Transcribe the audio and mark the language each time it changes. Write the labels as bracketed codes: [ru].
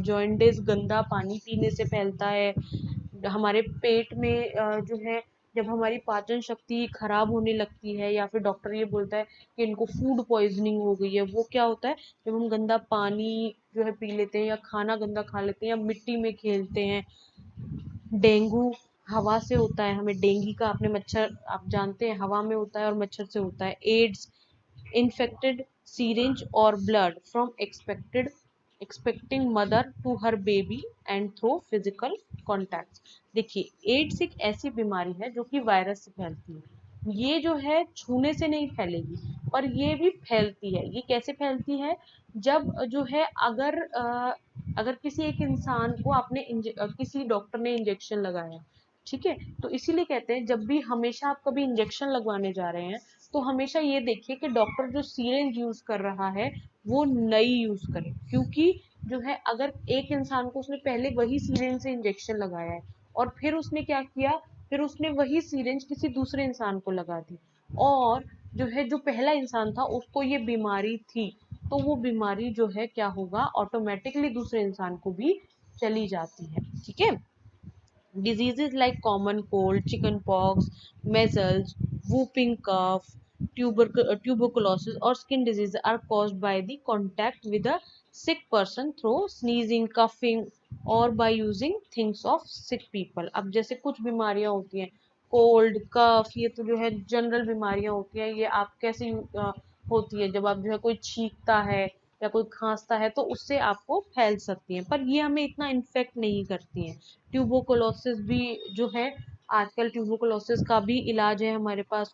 [hi] Jaundice गंदा पानी पीने से फैलता है। हमारे पेट में जो है, जब हमारी पाचन शक्ति खराब होने लगती है या फिर डॉक्टर ये बोलता है कि इनको फूड पॉइजनिंग हो गई है, वो क्या होता है, जब हम गंदा पानी जो है पी लेते हैं या खाना गंदा खा लेते हैं या मिट्टी में खेलते हैं। डेंगू हवा से होता है, हमें डेंगू का, आपने मच्छर आप जानते हैं हवा में होता है और मच्छर से होता है। [en] AIDS, infected syringe or blood from expecting mother to her baby and through physical contacts। [hi] देखिए एड्स एक ऐसी बीमारी है जो कि वायरस से फैलती है। ये जो है छूने से नहीं फैलेगी, पर ये भी फैलती है। ये कैसे फैलती है, जब जो है अगर किसी एक इंसान को आपने किसी डॉक्टर ने इंजेक्शन लगाया, ठीक है, तो इसीलिए कहते हैं जब भी, हमेशा आप कभी इंजेक्शन लगवाने जा रहे हैं तो हमेशा ये देखिए कि डॉक्टर जो सीरेंज यूज कर रहा है वो नई यूज करे। क्योंकि जो है अगर एक इंसान को उसने पहले वही सीरेंज से इंजेक्शन लगाया है और फिर उसने क्या किया, फिर उसने वही सीरेंज किसी दूसरे इंसान को लगा दी, और जो है जो पहला इंसान था उसको ये बीमारी थी, तो वो बीमारी जो है क्या होगा, ऑटोमेटिकली दूसरे इंसान को भी चली जाती है। ठीक है। [en] Diseases like common cold, chickenpox, measles, whooping cough, tuberculosis, or skin disease are caused by the contact with a sick person through sneezing, coughing, और by using things of sick people। [hi] अब जैसे कुछ बीमारियां होती हैं, कोल्ड कफ, ये तो जो है जनरल बीमारियां होती हैं। ये आप कैसे होती है, जब आप जो है कोई छींकता है या कोई खांसता है तो उससे आपको फैल सकती हैं, पर ये हमें इतना इन्फेक्ट नहीं करती हैं। ट्यूबरकुलोसिस भी जो है, आजकल ट्यूबरकुलोसिस का भी इलाज है हमारे पास।